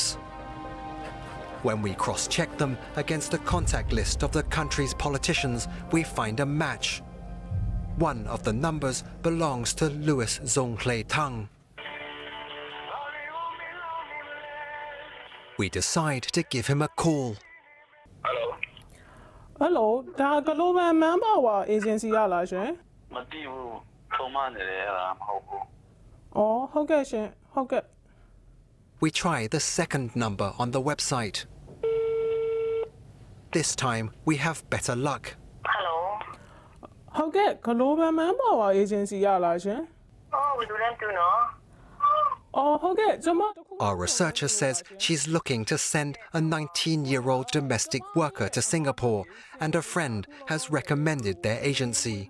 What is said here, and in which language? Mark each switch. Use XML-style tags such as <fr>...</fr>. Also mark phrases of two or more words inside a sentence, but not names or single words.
<en>When we cross-check them against the contact list of the country's politicians, we find a match. One of the numbers belongs to Louis Zonglei Tang. We decide to give him a call. Hello,</en> <my>ဒါ Global Manpower Agency ရလားရှင် မသိဘူးထုံမနေတယ်အဲ့ဒါမဟုတ်ဘူး အော်ဟုတ်ကဲ့ရှင်ဟုတ်ကဲ့</my> <en>We try the second number on the website. This time we have better luck. Hello</en> <my>ဟုတ်ကဲ့ Global Manpower Agency ရလားရှင် ဘယ်လိုလဲတူနော်</my> <en>Our researcher says she's looking to send a 19-year-old domestic worker to Singapore, and a friend has recommended their agency.</en>